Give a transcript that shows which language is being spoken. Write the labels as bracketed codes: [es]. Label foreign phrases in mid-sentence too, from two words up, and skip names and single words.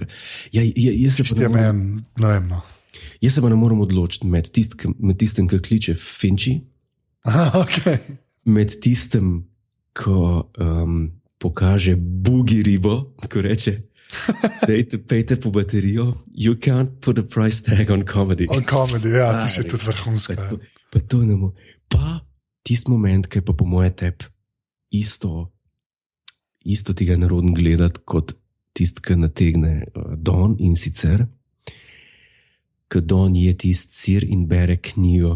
[sl] Ja, jaz se Tisti je meni, ne vem. No. Jaz se pa ne morem odločiti med tistim, ki kliče Finči, Okay. med tistim, ko pokaže bugi ribo, ko reče, pejte po baterijo, [en] you can't put a price tag on comedy. On comedy, [sl] ja, ti si tudi vrhunska. Pa to ne mo. Pa tisti moment, ki je pa po moje tep isto tega narodno gledati, kot tisti, ki nategne Don, in sicer, ko Don je tisti sir in bere knjigo.